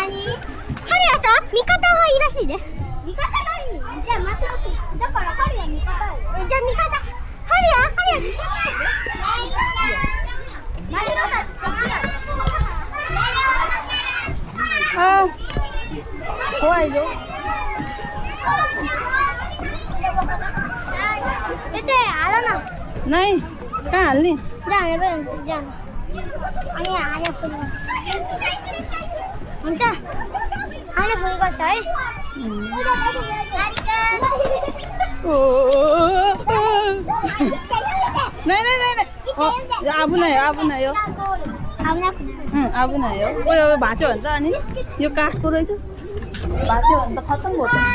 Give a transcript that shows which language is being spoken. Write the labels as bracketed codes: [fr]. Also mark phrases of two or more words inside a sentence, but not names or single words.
[ja] ハリアさん、味方がいいらしいね。味方がいい。じゃあ待って待って。だからハリア味方。じゃあ味方。ハリア味方。マリオたちこっちだ。あ怖いよ [ne] बेटे हाल न नहीं कहाँ हाल्ने जाने पनि हुन्छ जान अनि हाले फुल हुन्छ हाले फुल गर्छ है नहीं नहीं नहीं आबु न यो आबु न यो उयो भाँच्यो भन्छ अनि यो काठको रहेछ भाँच्यो भने त खतम भयो